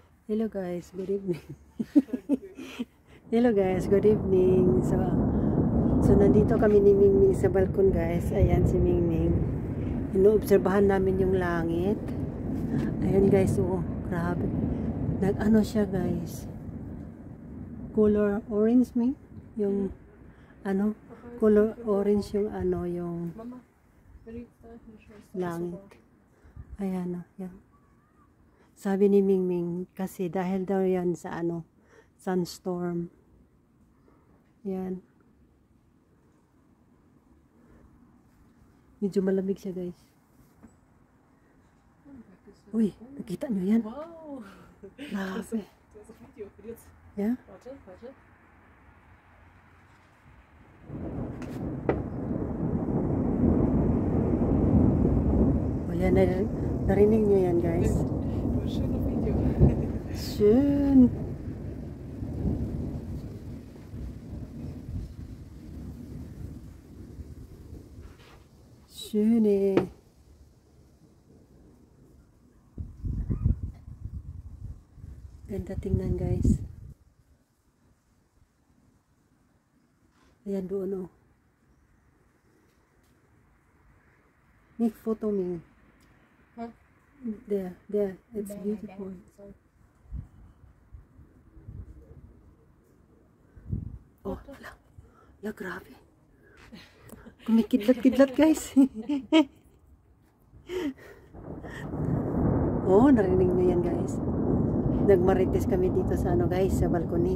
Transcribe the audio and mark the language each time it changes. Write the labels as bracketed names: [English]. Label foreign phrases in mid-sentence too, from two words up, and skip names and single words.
[English] Hello guys, good evening. Hello guys, good evening. [Filipino] So nandito kami ni Mingming sa balkon guys. Ayan si Mingming. Inoobserbahan namin yung langit. Ayan guys, oh, grabe. Nag-ano siya guys. [English] Color orange Ming. [Filipino] Yung ano, [English] color orange [Filipino] yung ano, yung langit. Ayan oh, yan. Sabi ni Mingming, kasi dahil daw yan sa ano, sunstorm. Yan. Medyo malamig siya guys. Uy, nakita nyo yan? Wow! Grabe. [German] Das ist Video. Jetzt. Yeah? Warte. [Filipino] O yan, narinig nyo yan guys. [German] Schönes Video. Schön. Schön eh. [Filipino] Ganda tingnan guys. Ayan doon oh. [English] Make photo me. Huh? There, it's beautiful. [Filipino] Oh, la grabe. Kumikidlat-kidlat guys. Oh, narinig nyo yan guys. Nagmarites kami dito sa ano guys, sa balkoni.